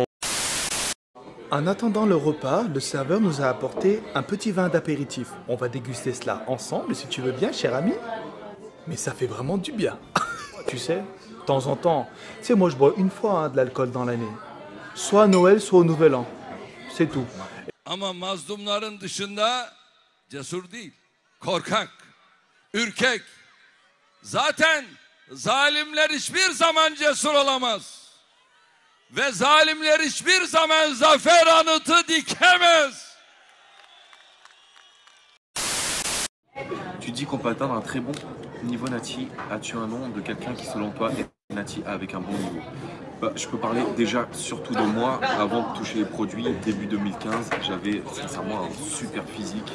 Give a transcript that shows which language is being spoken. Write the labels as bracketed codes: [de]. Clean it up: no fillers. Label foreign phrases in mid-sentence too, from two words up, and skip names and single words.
[fr] En attendant le repas, le serveur nous a apporté un petit vin d'apéritif. On va déguster cela ensemble, si tu veux bien, cher ami. Mais ça fait vraiment du bien. Tu sais, de temps en temps, tu sais, moi je bois une fois de l'alcool dans l'année. Soit à Noël, soit au Nouvel An. C'est tout. [tr] Ama mazlumların dışında cesur değil, korkak, ürkek. Zaten zalimler hiçbir zaman cesur olamaz. Ve zalimler hiçbir zaman zafer anıtı dikemez. [fr] Tu dis qu'on peut atteindre un très bon niveau Nati. As-tu un nom de quelqu'un qui, selon toi, est Nati avec un bon niveau? Bah, je peux parler déjà surtout de moi. Avant de toucher les produits, début 2015, j'avais sincèrement un super physique.